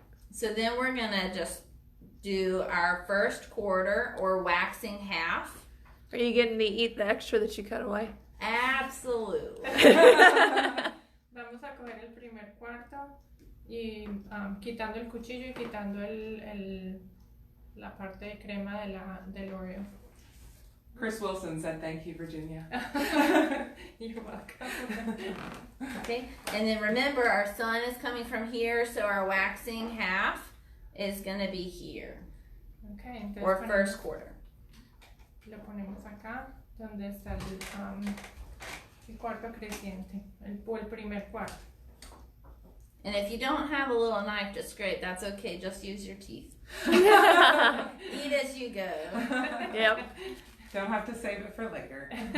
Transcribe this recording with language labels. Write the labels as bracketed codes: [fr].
[en] So then we're gonna just do our first quarter or waxing half. Are you getting to eat the extra that you cut away? Absolutely. [es] Vamos a coger el primer cuarto y quitando el cuchillo y quitando la parte de crema del Oreo. [en] Chris Wilson said thank you, Virginia. You're welcome. Okay, and then remember our sun is coming from here, so our waxing half is gonna be here, [es] Okay, entonces [en] or first quarter. [es] lo ponemos acá, donde está el cuarto creciente, o el primer cuarto. [en] And if you don't have a little knife to scrape, that's okay, just use your teeth. Eat as you go. Yep. Don't have to save it for later.